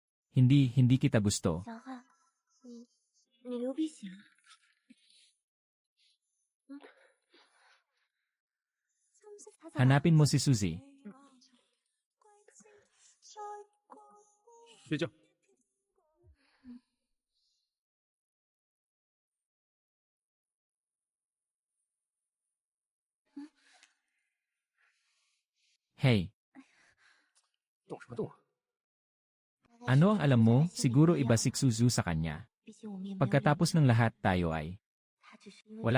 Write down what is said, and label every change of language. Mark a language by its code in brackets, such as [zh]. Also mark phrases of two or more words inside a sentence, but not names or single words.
[tl] Hindi kita gusto. [zh] 小汉，你流鼻血了。 [tl] Hanapin mo si Suzy. [zh] 睡觉。 Hey, 动什么动啊？ [tl] ano ang alam mo? Siguro iba si Suzu sa kanya. [zh] 毕竟我们也没有 [tl] Pagkatapos ng lahat tayo ay [zh] 他只是因为